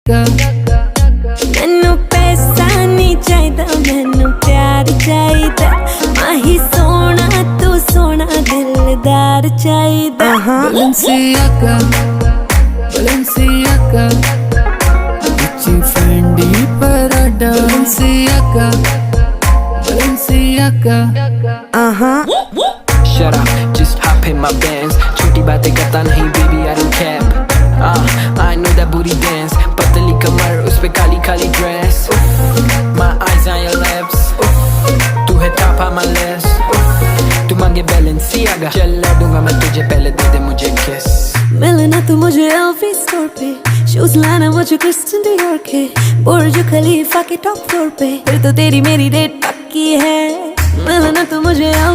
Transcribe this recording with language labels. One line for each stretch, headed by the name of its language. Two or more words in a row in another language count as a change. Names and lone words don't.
Punjabi: ਮੈਨੂੰ ਪੈਸਾ ਨਹੀਂ ਚਾਹੀਦਾ, ਮੈਨੂੰ ਪਿਆਰ ਚਾਹੀਦਾ। ਮਾਹੀ ਸੋਹਣਾ ਤੂੰ ਸੋਹਣਾ ਦਿਲਦਾਰ ਚਾਹੀਦਾ। Balenciaga, Balenciaga, Gucci, Fendi, Prada. Balenciaga, Balenciaga.
English: Shut up, just hop in my Benz.
Hindi: छोटी बातें करता नहीं
English: baby, I don't care. I know that booty dance.
Hindi: पतली कमर उस पे काली काली dress.
English: My eyes on your lips.
Hindi: तू है
English: top on my list.
Hindi: तू मांगे Balenciaga, चल ला दूंगा मैं तुझे, पहले दे दे मुझे kiss. मिलना तू मुझे LV स्टोर पे, शूज लाना मुझे क्रिस्टियन डियोर के, बुर्ज खलीफा के
English: top floor
Hindi: पे, फिर तो तेरी मेरी डेट पक्की है। मिलना तू मुझे